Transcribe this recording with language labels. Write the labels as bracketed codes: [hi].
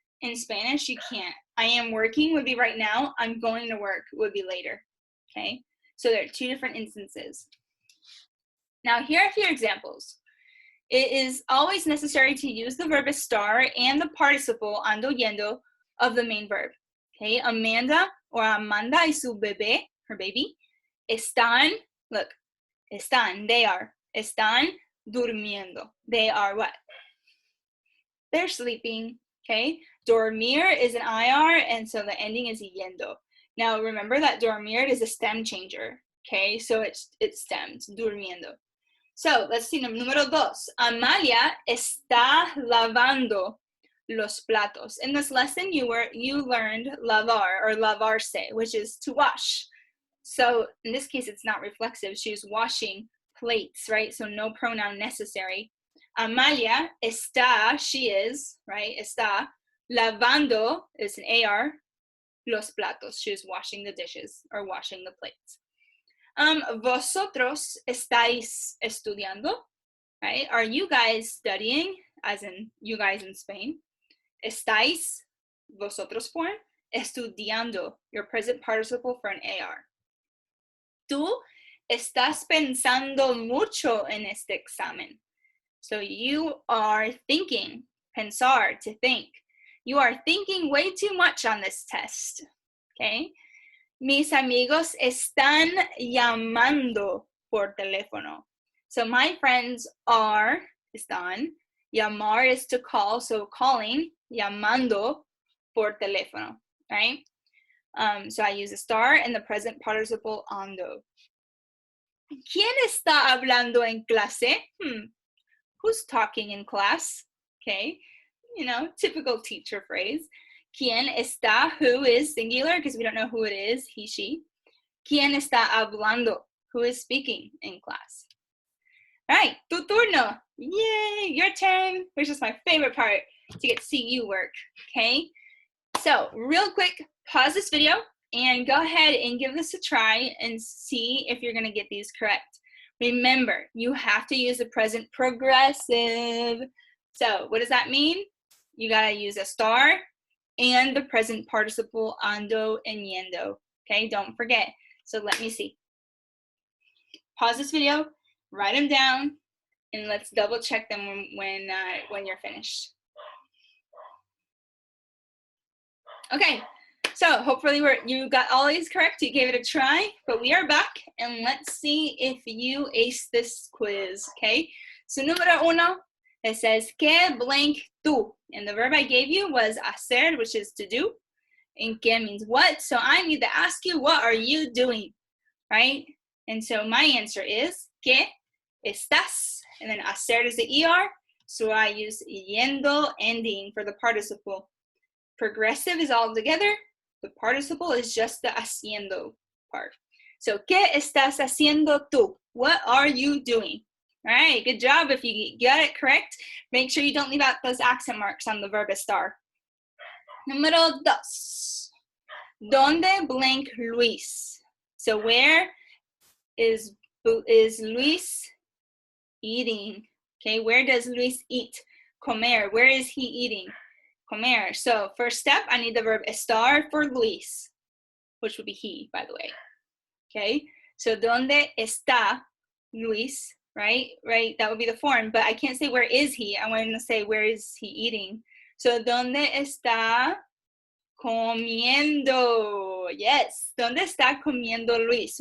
[en] In Spanish, you can't. I am working would be right now. I'm going to work would be later, okay? So there are two different instances. Now here are a few examples. It is always necessary to use the verb estar and the participle ando yendo of the main verb, okay? [es] Amanda or Amanda y su bebé, [en] her baby, [es] están, look, están, [en] they are, [es] están durmiendo. [en] They are what? They're sleeping, okay? Dormir is an IR, and so the ending is yendo. Now remember that dormir is a stem changer, okay? So it's stems, durmiendo. So let's see, número 2. [es] Amalia está lavando los platos. [en] In this lesson, you learned lavar or lavarse, which is to wash. So in this case, it's not reflexive. She's washing plates, right? So no pronoun necessary. Amalia está, she is, right? [es] Está lavando [en] is an AR, [es] los platos. [en] She is washing the dishes or washing the plates. [es] Vosotros estáis estudiando, right? [en] Are you guys studying, as in you guys in Spain? Estáis, vosotros form, estudiando, your present participle for an AR. [es] Tú estás pensando mucho en este examen. [en] So you are thinking, pensar, to think. You are thinking way too much on this test, okay? [es] Mis amigos están llamando por teléfono. [en] So my friends están, llamar is to call, so calling, [es] llamando por teléfono, [en] right? So I use estar and the present participle ando. [es] ¿Quién está hablando en clase? [en] Who's talking in class? Okay, typical teacher phrase. ¿Quién está? Who is singular because we don't know who it is, he, she. [es] ¿Quién está hablando? [en] Who is speaking in class? All right, [es] tu turno. [en] Yay, your turn, which is my favorite part to get to see you work, okay? So real quick, pause this video and go ahead and give this a try and see if you're gonna get these correct. Remember, you have to use the present progressive. So what does that mean? You gotta use estar and the present participle ando and yendo, okay? Don't forget. So let me see. Pause this video, write them down, And let's double check them when you're finished. Okay, so hopefully you got all these correct. You gave it a try, but we are back, and let's see if you ace this quiz, okay? So número uno, it says, ¿qué blank tú? And the verb I gave you was hacer, which is to do, and ¿qué means what? So I need to ask you, what are you doing, right? And so my answer is, [es] ¿qué estás? [en] And then hacer is the ER, so I use yendo ending for the participle. Progressive is all together. The participle is just the haciendo part. [es] So, ¿qué estás haciendo tú? [en] What are you doing? All right, good job. If you got it correct, make sure you don't leave out those accent marks on the verb estar. [es] Número dos. ¿Dónde blank Luis? [en] So, where is Luis eating? Okay, where does Luis eat? Comer. Where is he eating? Comer. So first step, I need the verb estar for Luis, which would be he, by the way. [es] Okay, so ¿dónde está Luis? [en] Right, that would be the form, but I can't say where is he. I want to say where is he eating. [es] So ¿dónde está comiendo? Yes, ¿dónde está comiendo Luis?